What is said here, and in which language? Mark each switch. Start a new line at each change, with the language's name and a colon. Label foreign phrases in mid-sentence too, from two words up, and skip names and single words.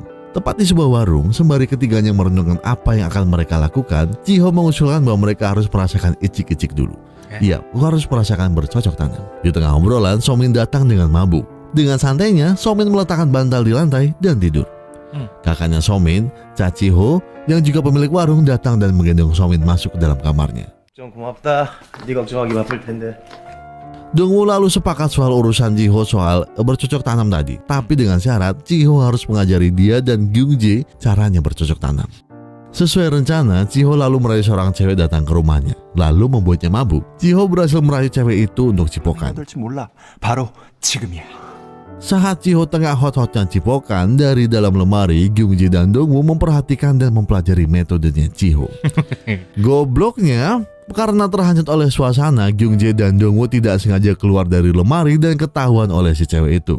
Indonesian: Tepat di sebuah warung, sembari ketiganya merenungkan apa yang akan mereka lakukan, Chiho mengusulkan bahwa mereka harus merasakan icik-icik dulu. Iya, harus merasakan bercocok tanam. Di tengah obrolan, Somin datang dengan mabuk. Dengan santainya, Somin meletakkan bantal di lantai dan tidur. Kakaknya Somin, Cha Chiho, yang juga pemilik warung, datang dan menggendong Somin masuk ke dalam kamarnya.
Korean: 좀 고맙다. 네 걱정하기 바쁠 텐데.
Indonesian: Dongwoo lalu sepakat soal urusan Chiho soal bercocok tanam tadi, tapi dengan syarat Chiho harus mengajari dia dan Kyungjae caranya bercocok tanam. Sesuai rencana, Chiho lalu merayu seorang cewek datang ke rumahnya, lalu membuatnya mabuk. Chiho berhasil merayu cewek itu untuk cipokan.
Korean: 바로 지금이야.
Indonesian: Saat Chiho tengah hot-hotnya cipokan, dari dalam lemari, Kyungjae dan Dongwoo memperhatikan dan mempelajari metodenya Chiho. Gobloknya, karena terhanyut oleh suasana, Kyungjae dan Dongwoo tidak sengaja keluar dari lemari dan ketahuan oleh si cewek itu.